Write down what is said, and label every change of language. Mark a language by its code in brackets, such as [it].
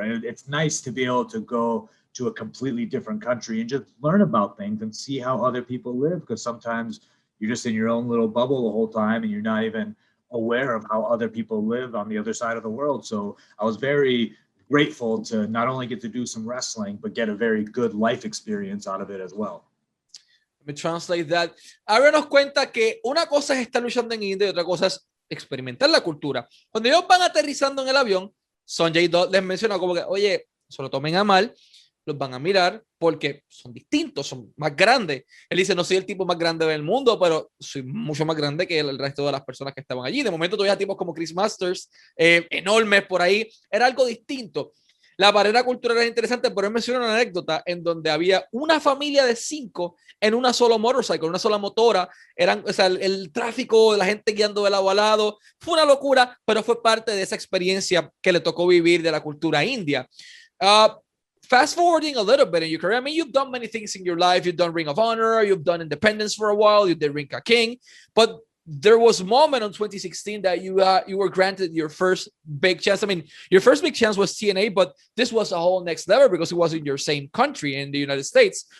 [en] And it's nice to be able to go to a completely different country and just learn about things and see how other people live, because sometimes you're just in your own little bubble the whole time and you're not even aware of how other people live on the other side of the world. So I was very grateful to not only get to do some wrestling, but get a very good life experience out of it as well. me translate that. [es] Ahora nos cuenta que una cosa es estar luchando en India y otra cosa es experimentar la cultura. Cuando ellos van aterrizando en el avión, Sonjay Dutt les menciona como que, oye, se lo tomen a mal, los van a mirar porque son distintos, son más grandes. Él dice, no soy el tipo más grande del mundo, pero soy mucho más grande que el resto de las personas que estaban allí. De momento todavía tipos como Chris Masters, enormes por ahí. Era algo distinto. La barrera cultural era interesante, pero él menciona una anécdota en donde había una familia de 5 en una sola motorcycle, una sola motora. Eran, o sea, el tráfico, la gente guiando de lado a lado. Fue una locura, pero fue parte de esa experiencia que le tocó vivir de la cultura india. [en] Fast forwarding a little bit in your career, I mean, you've done many things in your life. You've done Ring of Honor, you've done Independence for a while, you did Ring of King, but there was a moment in 2016 that you were granted your first big chance. I mean, your first big chance was TNA, but this was a whole next level because it was in your same country in the United States.